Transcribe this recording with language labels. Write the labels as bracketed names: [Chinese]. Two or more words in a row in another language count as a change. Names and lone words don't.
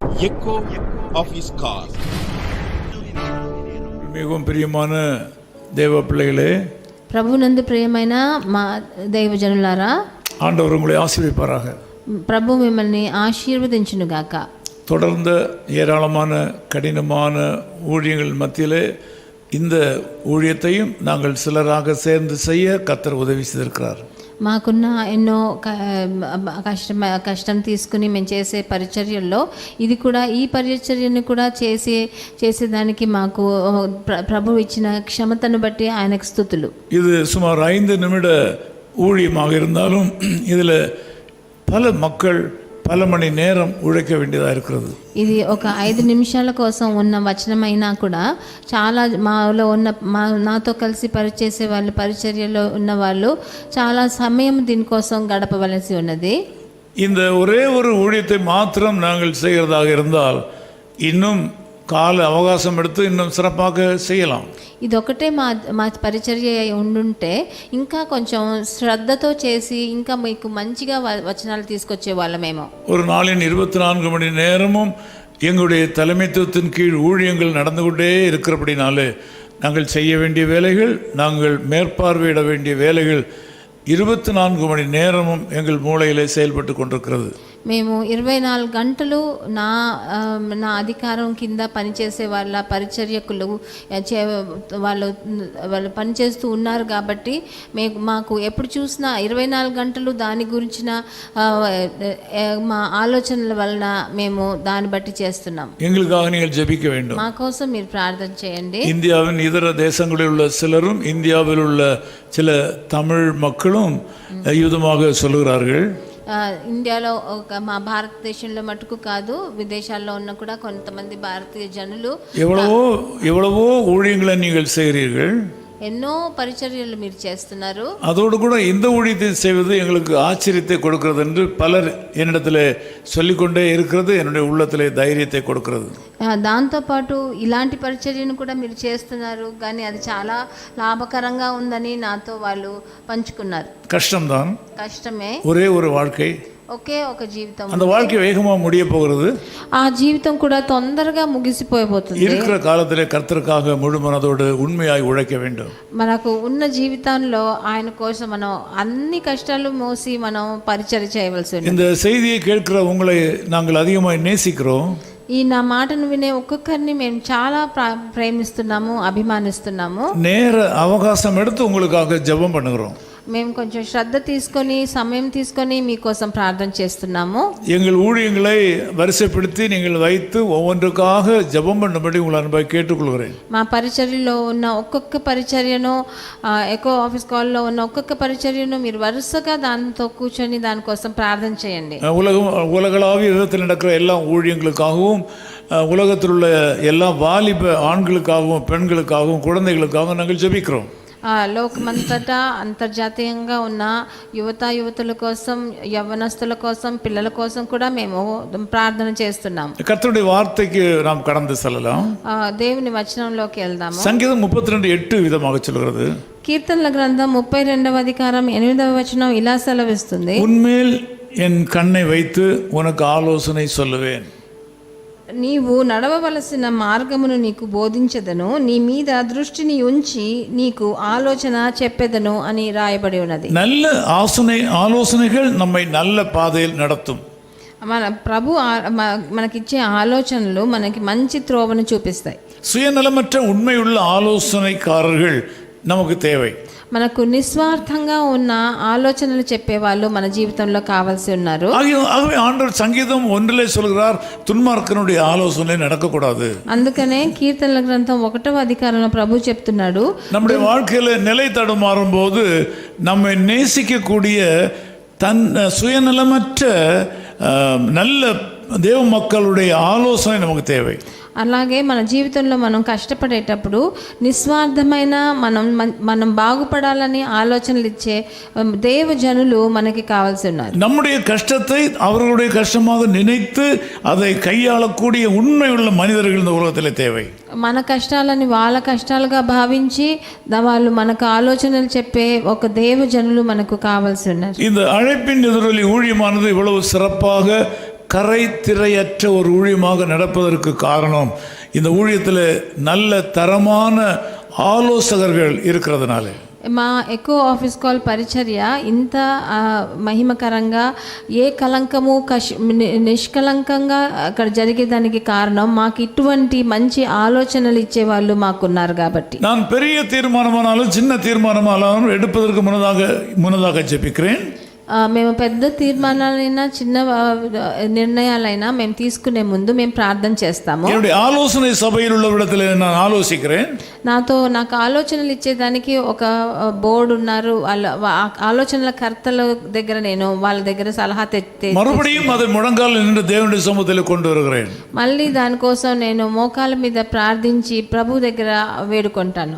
[English] echo of his call. [Tamil] மிகவும் பிரியமான தேவ பிள்ளைகளே, [Telugu] ప్రభునందు ప్రియమైన మా దైవజనులారా, [Tamil] ஆண்டவர் உங்களை ஆசீர்வதிப்பாராக. [Telugu] ప్రభు మిమ్మల్ని ఆశీర్వదించును గాక. [Tamil] தொடர்ந்த ஏராளமான கடினமான ஊழியங்கள் மத்தியிலே இந்த ஊழியத்தையும் நாங்கள் சிலராக சேர்ந்து செய்ய கர்த்தர் உதவி செய்திருக்கிறார். [Telugu] మాకున్న ఎన్నో కష్టం తీసుకుని మేము చేసే పరిచర్యల్లో ఇది కూడా, ఈ పరిచర్యను కూడా చేసేదానికి మాకు ప్రభు ఇచ్చిన క్షమతను బట్టి ఆయనకు స్తుతులు. [Tamil] இது சுமார் 5 நிமிட ஊழியமாக இருந்தாலும் இதில் பல மக்கள் பல மணி நேரம் உழைக்க வேண்டியதாக இருக்கிறது. [Telugu] ఇది ఒక 5 నిమిషాల కోసం ఉన్న వచనమైనా కూడా చాలా మాలో ఉన్న నాతో కలిసి పరిచేసే వాళ్ళు, పరిచర్యలో ఉన్న వాళ్ళు చాలా సమయం దీనికోసం గడపవలసి ఉన్నది. [Tamil] இந்த ஒரே ஒரு ஊழியத்தை மாத்திரம் நாங்கள் செய்கிறதாக இருந்தால் இன்னும் கால அவகாசம் எடுத்து இன்னும் சிறப்பாக செய்யலாம். [Telugu] ఇది ఒకటే మా పరిచర్య ఉండుంటే ఇంకా కొంచెం శ్రద్ధతో చేసి ఇంకా మీకు మంచిగా వచనాలు తీసుకొచ్చే వాళ్ళమేమో. [Tamil] ஒரு நாளின் 24 மணி நேரமும் எங்களுடைய தலைமைத்துவத்தின் கீழ் ஊழியங்கள் நடந்து கொண்டே இருக்கிறபடினாலே நாங்கள் செய்ய வேண்டிய வேலைகள், நாங்கள் மேற்பார்வையிட வேண்டிய வேலைகள் 24 மணி நேரமும் எங்கள் மூளையிலே செயல்பட்டு கொண்டிருக்கிறது. [Telugu] మేము 24 గంటలు నా అధికారం కింద పనిచేసే వాళ్ళ పరిచర్యకులు వాళ్ళు పనిచేస్తూ ఉన్నారు కాబట్టి మాకు ఎప్పుడు చూసినా 24 గంటలు దాని గురించిన మా ఆలోచనల వలన మేము దాన్ని బట్టి చేస్తున్నాం. [Tamil] எங்களுக்காக நீங்கள் ஜெபிக்க வேண்டும். [Telugu] మా కోసం మీరు ప్రార్థన చేయండి. [Tamil] இந்தியாவின் இதர தேசங்களில் உள்ள சிலரும் இந்தியாவில் உள்ள சில தமிழ் மக்களும் யூதமாக சொல்லுகிறார்கள். [Telugu] ఇండియాలో మా భారతదేశంలో మటుకు కాదు, విదేశాల్లో ఉన్న కూడా కొంతమంది భారతీయ జనులు [Tamil] எவ்வளவோ ஊழியங்களை நீங்கள் செய்கிறீர்கள், [Telugu] ఎన్నో పరిచర్యలు మీరు చేస్తున్నారు. [Tamil] அதோடு கூட இந்த ஊழியத்தை செய்வது எங்களுக்கு ஆச்சரியத்தை கொடுக்கிறது என்று பலர் என்னிடத்தில் சொல்லிக்கொண்டே இருக்கிறது என்னுடைய உள்ளத்திலே தைரியத்தை கொடுக்கிறது. [Telugu] దాంతోపాటు ఇలాంటి పరిచర్యను కూడా మీరు చేస్తున్నారు, కానీ అది చాలా లాభకరంగా ఉందని నాతో వాళ్ళు పంచుకున్నారు. [Tamil] கஷ்டம்தான், [Telugu] కష్టమే, [Tamil] ஒரே ஒரு வாழ்க்கை, [Telugu] ఒకే ఒక జీవితం, [Tamil] அந்த வாழ்க்கை வேகமாக முடிய போகிறது. [Telugu] ఆ జీవితం కూడా తొందరగా ముగిసిపోయబోతుంది. [Tamil] இருக்கிற కాలத்திலே கர்த்தருக்காக முழு மனதோடு உண்மையாய் உழைக்க வேண்டும். [Telugu] మనకు ఉన్న జీవితంలో ఆయన కోసం మనం అన్ని కష్టాలు మోసి మనం పరిచర్య చేయవలసి ఉంది. [Tamil] இந்த செய்தியை கேட்கிற உங்களை நாங்கள் அதிகமாக நேசிக்கிறோம். [Telugu] ఈ నా మాటను వినే ఒక్కొక్కరిని మేము చాలా ప్రేమిస్తున్నాము, అభిమానిస్తున్నాము. [Tamil] நேர அவகாசம் எடுத்து உங்களுக்காக ஜெபம் பண்ணுகிறோம். [Telugu] మేము కొంచెం శ్రద్ధ తీసుకొని సమయం తీసుకొని మీకోసం ప్రార్థన చేస్తున్నాము. [Tamil] எங்கள் ஊழியங்களை வரிசைப்படுத்தி நீங்கள் வைத்து ஒவ்வொன்றுக்காக ஜெபம் பண்ணும்படி உங்கள் அன்பாய் கேட்டுக்கொள்கிறேன். [Telugu] మా పరిచర్యలో ఉన్న ఒక్కొక్క పరిచర్యను, ఎకో ఆఫీస్ కాల్లో ఉన్న ఒక్కొక్క పరిచర్యను మీరు వరుసగా దాంతో కూర్చొని దానికోసం ప్రార్థన చేయండి. [Tamil] உலகளாவிய விதத்தில் நடக்கிற எல்லா ஊழியங்களுக்காகவும், உலகத்தில் உள்ள எல்லா வாலிப ஆண்களுக்காகவும் பெண்களுக்காகவும் குழந்தைகளுக்காகவும் நாங்கள் ஜெபிக்கிறோம். [Telugu] లోకమంతటా అంతర్జాతీయంగా ఉన్న యువతుల కోసం, యవ్వనస్తుల కోసం, పిల్లల కోసం కూడా మేము ప్రార్థన చేస్తున్నాం. [Tamil] கர்த்தருடைய வார்த்தைக்கு நாம் கடந்து செல்லலாம். [Telugu] దేవుని వచనంలోకి వెళ్దాము. [Tamil] சங்கீதம் 32:8 விதமாக சொல்கிறது. [Telugu] కీర్తనల గ్రంథం 32వ అధికారం 8వ వచనం ఇలా సెలవిస్తుంది. [Tamil] உன்மேல் என் கண்ணை வைத்து உனக்கு ஆலோசனை சொல்லுவேன். [Telugu] నీవు నడవవలసిన మార్గమును నీకు బోధించదను, నీ మీద దృష్టిని ఉంచి నీకు ఆలోచన చెప్పెదను అని రాయబడి ఉన్నది. [Tamil] நல்ல ஆலோசனைகள் நம்மை நல்ல பாதையில் நடத்தும். [Telugu] మన ప్రభు మనకిచ్చే ఆలోచనలు మనకి మంచి త్రోవను చూపిస్తాయి. [Tamil] சுயநலமற்ற உண்மையுள்ள ஆலோசனைக்காரர்கள் நமக்கு தேவை. [Telugu] మనకు నిస్వార్థంగా ఉన్న ఆలోచనలు చెప్పేవాళ్ళు మన జీవితంలో కావాల్సి ఉన్నారు. [Tamil] ஆகவே ஆண்டவர் சங்கீதம் 1 சொல்கிறார், துன்மார்க்கனுடைய ஆலோசனை நடக்கக்கூடாது. [Telugu] అందుకనే కీర్తనల గ్రంథం 1వ అధికారంలో ప్రభు చెప్తున్నాడు, [Tamil] நம்முடைய வாழ்க்கையில நிலை தடுமாறும் போது நம்மை நேசிக்கக்கூடிய சுயநலமற்ற நல்ல தேவ மக்களுடைய ஆலோசனை நமக்கு தேவை. [Telugu] అలాగే మన జీవితంలో మనం కష్టపడేటప్పుడు నిస్వార్థమైన మనం బాగుపడాలని ఆలోచనలు ఇచ్చే దేవజనులు మనకి కావాల్సి ఉన్నారు. [Tamil] நம்முடைய கஷ்டத்தை அவர்களுடைய கஷ்டமாக நினைத்து அதை கையாளக்கூடிய உண்மையுள்ள மனிதர்கள் இந்த உலகத்திலே தேவை. [Telugu] మన కష్టాలని వాళ్ళ కష్టాలుగా భావించి వాళ్ళు మనకు ఆలోచనలు చెప్పే ఒక దేవజనులు మనకు కావాల్సి ఉన్నారు. [Tamil] இந்த அழைப்பின் எதிரொலி ஊழியமானது இவ்வளவு சிறப்பாக கரை திரையற்ற ஒரு ஊழியமாக நடப்பதற்கு காரணம் இந்த ஊழியத்தில் நல்ல தரமான ஆலோசகர்கள் இருக்கிறதுனால. [Telugu] మా ఎకో ఆఫీస్ కాల్ పరిచర్య ఇంత మహిమకరంగా ఏ కలంకము నిష్కలంకంగా అక్కడ జరిగేదానికి కారణం మాకు ఇటువంటి మంచి ఆలోచనలు ఇచ్చేవాళ్ళు మాకున్నారు కాబట్టి. [Tamil] நான் பெரிய தீர்மானமானாலும் சின்ன தீர்மானமானாலும் எடுப்பதற்கு முன்னதாக ஜெபிக்கிறேன். [Telugu] మేము పెద్ద తీర్మానాలైనా చిన్న నిర్ణయాలైనా మేము తీసుకునే ముందు మేము ప్రార్థన చేస్తాము. [Tamil] என்னுடைய ஆலோசனை சபையில் உள்ளவரிடத்தில் நான் ஆலோசிக்கிறேன். [Telugu] నాకు ఆలోచనలు ఇచ్చేదానికి ఒక బోర్డు ఉన్నారు, వాళ్ళ ఆలోచనల కర్తల దగ్గర నేను వాళ్ళ దగ్గర సలహా [Tamil] மறுபடியும் அதை முழங்கால் நின்று தேவனுடைய சமூகத்தில் கொண்டு வருகிறேன். [Telugu] మళ్ళీ దానికోసం నేను మోకాల మీద ప్రార్థించి ప్రభు దగ్గర వేడుకుంటాను.